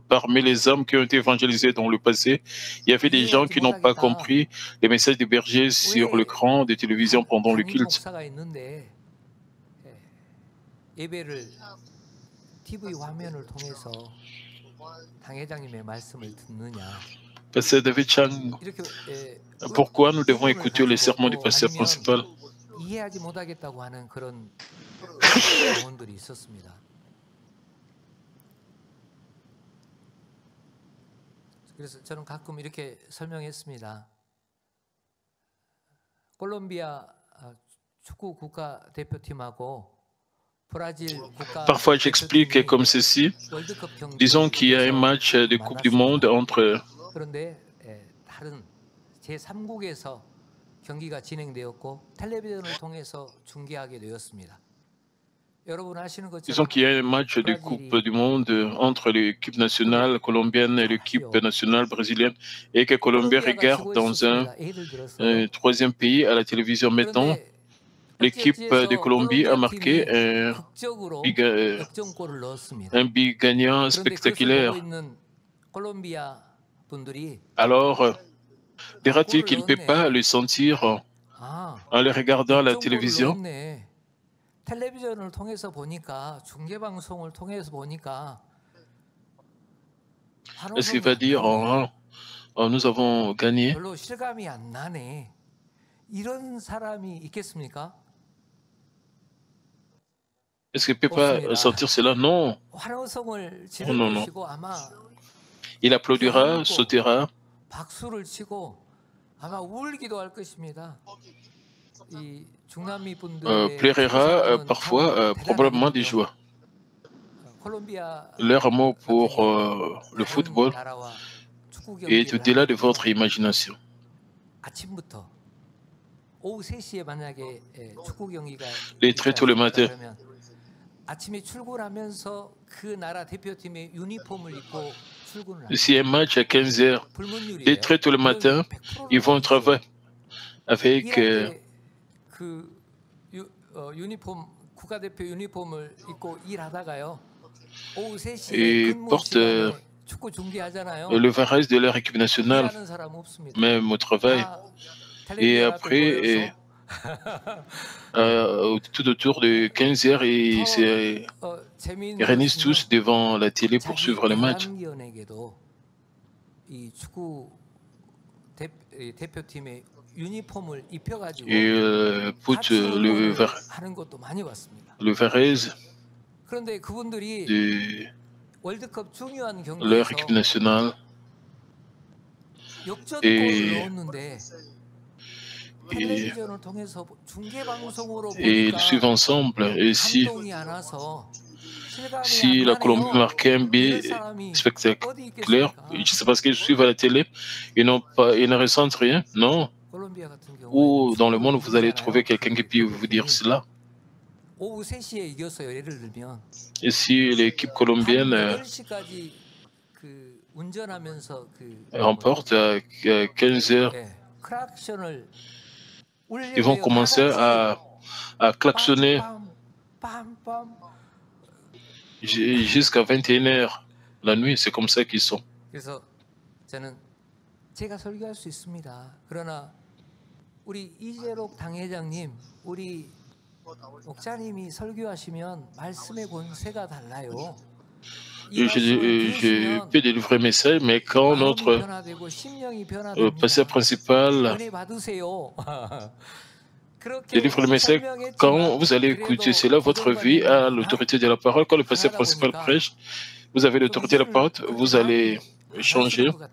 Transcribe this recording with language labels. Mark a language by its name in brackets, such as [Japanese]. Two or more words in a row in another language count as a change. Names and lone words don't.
[French] Parmi les âmes qui ont été évangélisées dans le passé, il y avait des gens qui n'ont pas compris les messages des bergers sur l'écran de télévision pendant le culte. Pasteur David Chang, pourquoi nous devons écouter les sermons du pasteur principal? [Korean] 그래서 저는 가끔 이렇게 설명했습니다. 콜롬비아 축구 국가 대표팀하고 [French] Parfois, j'explique comme ceci. Disons qu'il y a un match de Coupe du Monde entre [Korean] 경기가 진행되었고 텔레비전을 통해서 중계하게 되었습니다. 여러분 아시는 [French] Disons [Korean] 것처럼 [French] qu'il y a un match de Coupe du Monde entre l'équipe nationale colombienne et l'équipe nationale brésilienne et que Colombie regarde dans un [Korean] 예를 들어서 [French] troisième pays à la télévision. Maintenant, [Korean] 그런데 [French] l'équipe de [Korean] 어찌어찌해서 [French] Colombie a [Korean] 콜롬비아 [French] marqué [Korean] 팀이 극적으로 big, 역전골을 넣었습니다. [French] un but gagnant [Korean] 그런데 그것을 보고 [French] spectaculaire. [Korean] 있는 콜롬비아 분들이 [French] Alors, dira-t-il [Korean] 골을 [French] qu'il ne peut pas [Korean] 넣었네. [French] le sentir [Korean] 아, [French] en le regardant à la [Korean] 역전골을 [French] télévision? [Korean] 넣었네. 텔레비전을 통해서 보니까 중계 방송을 통해서 보니까 [French] Est-ce qu'il [Korean] 환호성이 [French] va [Korean] 안 [French] dire [Korean] 나네. [French] nous avons gagné? [Korean] 별로 실감이 안 나네. 이런 사람이 있겠습니까? [French] Est-ce qu'il ne peut pas sentir cela? Non. [Korean] 환호성을 지를 [French] Non, non. [Korean] 것이고 아마 [French] Il applaudira, sautera. [Korean] 박수를 치고 아마 울기도 할 것입니다. 이 중남미 분들의 [French] Pleurera parfois, probablement des joies. Leur amour pour le football est au-delà de votre imagination. [Korean] 아침부터 오후 3시에 만약에 축구 경기가 [French] Les très tôt le matin, [Korean] 그러면 아침에 출근하면서 그 나라 대표팀의 유니폼을 입고 출근을 합니다. [French] si un match à 15 heures, dès très tôt le matin, ils vont travailler avec [Korean] 그 유니폼 국가대표 유니폼을 입고 일하다가요. 오후 3시에 [French] et [Korean] 근무 [French] portent [Korean] 시간에 축구 중계하잖아요. [French] le varese de leur équipe nationale, [Korean] 일하는 사람 없습니다. [French] même au travail. Et après, tout autour de 15 heures, ils se réunissent tous devant la télé pour suivre le match. [Korean] 이 축구 대표팀의 유니폼을 입혀가지고 [French] Et put [Korean] 하는 것도 많이 봤습니다. [French] le varese [Korean] 그런데 그분들이 [French] de [Korean] 월드컵 중요한 [French] leur [Korean] 경기에서 [French] équipe nationale [Korean] 역전골을 넣었는데 텔레비전을 통해서 중계 방송으로 [French] et ils [Korean] 보니까 [French] suivent ensemble. Et [Korean] 감동이 안 와서 [French] si la Colombie marquait un but spectaculaire, c'est parce qu'ils suivent à la télé, ils ne ressentent rien, non. [Korean] 콜롬비아 같은 [French] Ou [Korean] 경우에 [French] dans le monde, vous allez trouver quelqu'un qui peut vous dire cela. [Korean] 오후 3시에 이겼어요. 예를 들면 [French] Et si l'équipe colombienne [Korean] 8시까지 그 운전하면서 그 [French] remporte à 15 heures, [Korean] 크락션을 [French] ils vont commencer à klaxonner jusqu'à 21 heures la nuit. C'est comme ça qu'ils sont. [Korean] 그래서 저는 제가 설교할 수 있습니다. 그러나 우리 이재록 당회장님, 우리 목사님이 설교하시면 말씀의 권세가 달라요. [French] Je peux délivrer un message, mais quand notre pasteur principal délivre le message, quand vous allez écouter cela, votre vie a l'autorité de la parole. Quand le pasteur principal prêche, vous avez l'autorité de la parole, vous allez changer.